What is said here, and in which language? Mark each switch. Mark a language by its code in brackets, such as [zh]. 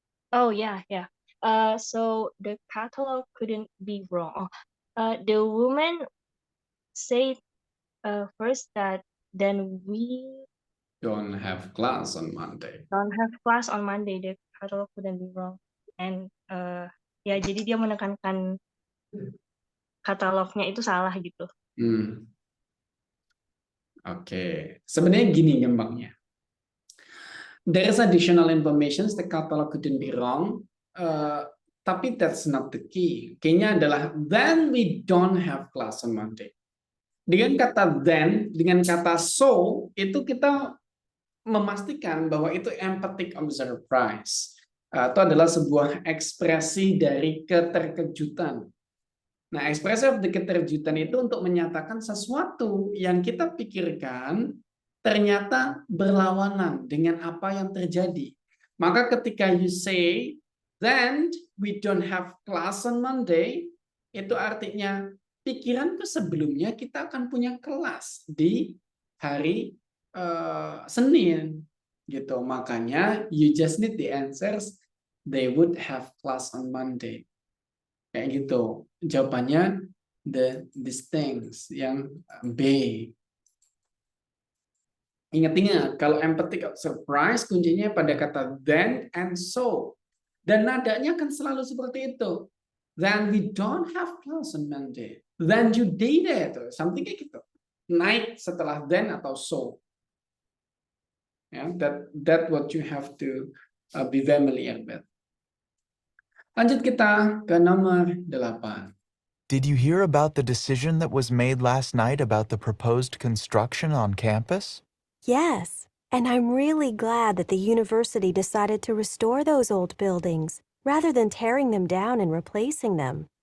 [en] Oh yeah. So the catalog couldn't be wrong. The woman said first that then we Don't have class on Monday. don't have class on Monday. The catalog couldn't be wrong. [id] And ya jadi dia menekankan katalognya itu salah gitu. Oke, sebenarnya gini gampangnya. [en] There is additional information, the catalog couldn't be wrong. Tapi that's not the key. [id] Kayaknya adalah [en] then we don't have class on Monday. [id] Dengan kata then, dengan kata so, itu kita memastikan bahwa itu [en] emphatic of surprise. [id] Itu adalah sebuah ekspresi dari keterkejutan. Nah, ekspresi of the keterkejutan itu untuk menyatakan sesuatu yang kita pikirkan ternyata berlawanan dengan apa yang terjadi. Maka ketika [en] you say, then we don't have class on Monday, [id] itu artinya pikiranku sebelumnya kita akan punya kelas di hari Senin, gitu. Makanya [en] you just need the answers. They would have class on Monday. [id] Kayak gitu. Jawabannya [en] these things [id] yang B. Ingat-ingat, kalau [en] empathic surprise [id] kuncinya pada kata then and so. Dan nadanya akan selalu seperti itu. [en] then we don't have class on Monday. Then you did it, something [id] kayak gitu. Night setelah then atau so. [en] Yeah, that what you have to be familiar with. [id] Lanjut kita ke nomor 8. [en] Did you hear about the decision that was made last night about the proposed construction on campus? Yes, and I'm really glad that the university decided to restore those old buildings rather than tearing them down and replacing them.